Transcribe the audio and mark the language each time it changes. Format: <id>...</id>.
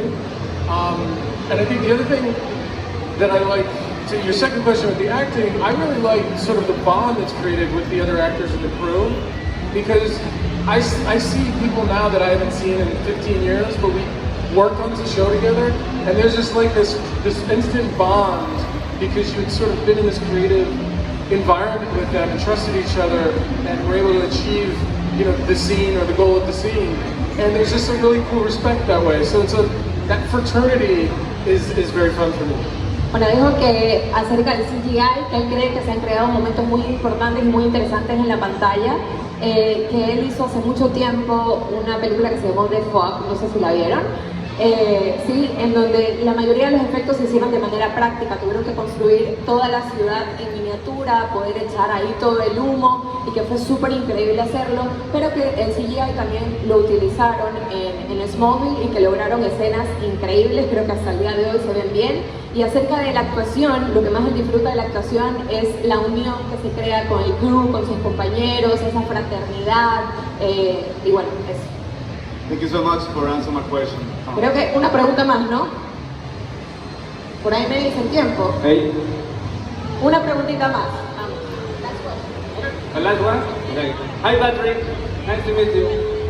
<en>And I think the other thing that I like, to your second question with the acting, I really like sort of the bond that's created with the other actors in the crew, because I see people now that I haven't seen in 15 years, but we worked on the show together, and there's just like this instant bond, because you had sort of been in this creative environment with them and trusted each other and were able to achieve, you know, the scene or the goal of the scene. And there's just a really cool respect that way. So that fraternity is very fun for me.</en> <es>Bueno, dijo que acerca del CGI, que él cree que se han creado momentos muy importantes y muy interesantes en la pantalla, que él hizo hace mucho tiempo una película que se llamó The Fog, no sé si la vieron. Sí, en donde la mayoría de los efectos se hicieron de manera práctica, tuvieron que construir toda la ciudad en miniatura, poder echar ahí todo el humo y que fue súper increíble hacerlo, pero que el CGI también lo utilizaron en Smallville y que lograron escenas increíbles, creo que hasta el día de hoy se ven bien. Y acerca de la actuación, lo que más él disfruta de la actuación es la unión que se crea con el crew, con sus compañeros, esa fraternidad, y bueno, eso.</es> <en>Thank you so much for answering my question.</en> <es>Creo que una pregunta más, ¿no? Por ahí me dice el tiempo.</es> <en>Hey.</en> <es>Una preguntita más. Vamos.</es> <en>The last one? Okay. Hi Patrick, nice to meet you.</en>